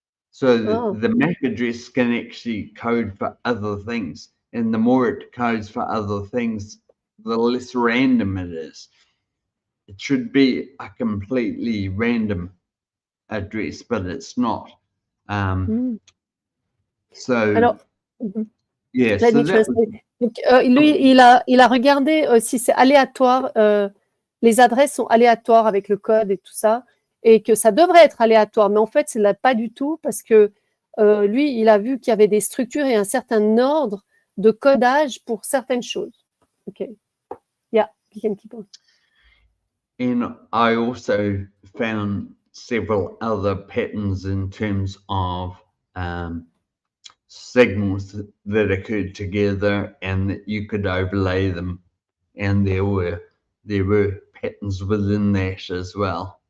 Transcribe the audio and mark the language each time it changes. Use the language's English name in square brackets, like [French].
[English] So the MAC address can actually code for other things. And the more it codes for other things, the less random it is. It should be a completely random address, but it's not. So, [French] alors, [English] yeah. So [French] donc, lui, il a regardé si c'est aléatoire, les adresses sont aléatoires avec le code et tout ça, et que ça devrait être aléatoire, mais en fait, ce n'est pas du tout, parce que lui, il a vu qu'il y avait des structures et un certain ordre de codage pour certaines choses. Ok. [English] you can keep on. And I also found several other patterns in terms of signals that occurred together and that you could overlay them. And there were patterns within that as well.